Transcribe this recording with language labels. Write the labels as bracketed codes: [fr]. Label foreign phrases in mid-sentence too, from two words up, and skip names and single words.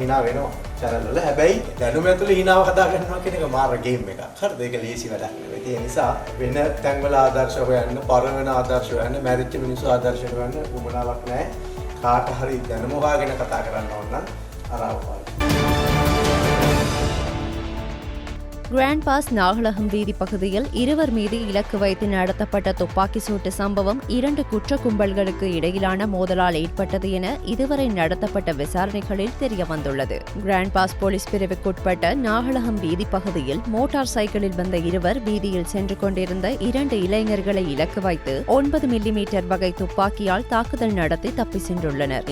[si] හිනා වෙනවා channel වල. හැබැයි දැනුම ඇතුලේ හිනාව හදා ගන්නවා කියන එක මාර ගේම් එකක්. හරිද? ඒක ලේසි වැඩක් නෙවෙයි. ඒ නිසා වෙන තැන්වල ආදර්ශ හොයන්න, පරවන ආදර්ශ හොයන්න, මැරිච්ච මිනිස්සු ආදර්ශ හොයන්න උමනාවක් නැහැ. කාට හරි දැනුම හොයාගෙන කතා කරන්න ඕන නම් අරාවපාල. [ta] கிராண்ட் பாஸ் நாகலகம் வீதி பகுதியில் இருவர் மீது இலக்கு வைத்து நடத்தப்பட்ட துப்பாக்கி சூட்டு சம்பவம் 2 குற்ற கும்பல்களுக்கு இடையிலான மோதலால் ஏற்பட்டது என இதுவரை நடத்தப்பட்ட விசாரணைகளில் தெரியவந்துள்ளது. கிராண்ட் பாஸ் போலீஸ் பிரிவுக்குட்பட்ட நாகலகம் வீதி பகுதியில் [en] motor cycle [ta] வந்த இருவர் வீதியில் சென்று கொண்டிருந்த 2 இளைஞர்களை இலக்கு வைத்து 9 மில்லிமீட்டர் வகை துப்பாக்கியால் தாக்குதல் நடத்தி தப்பி சென்றுள்ளனர்.